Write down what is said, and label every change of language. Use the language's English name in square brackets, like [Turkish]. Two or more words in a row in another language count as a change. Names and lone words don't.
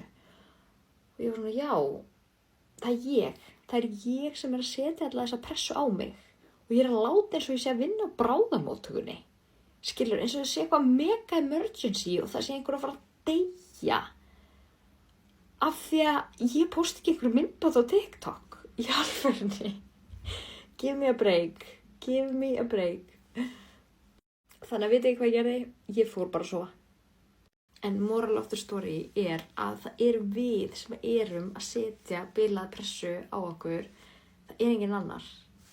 [Icelandic] Og ég var svona, já, það er ég sem að setja alltaf þessa pressu á mig og ég að láta eins og ég sé að vinna á bráðamóttökunni, skilur, eins og það sé eitthvað [English] mega emergency [Icelandic] og það sé einhver að fara að deyja. Af því að ég posti ekki einhverju myndband á TikTok í alvörunni. [English] Give me a break. [Icelandic] Þannig að veit ekki hvað ég gerði, ég fór bara að sofa. En [English] moral of the story [Icelandic] er að það við sem erum að setja bilað pressu á okkur, það enginn annar.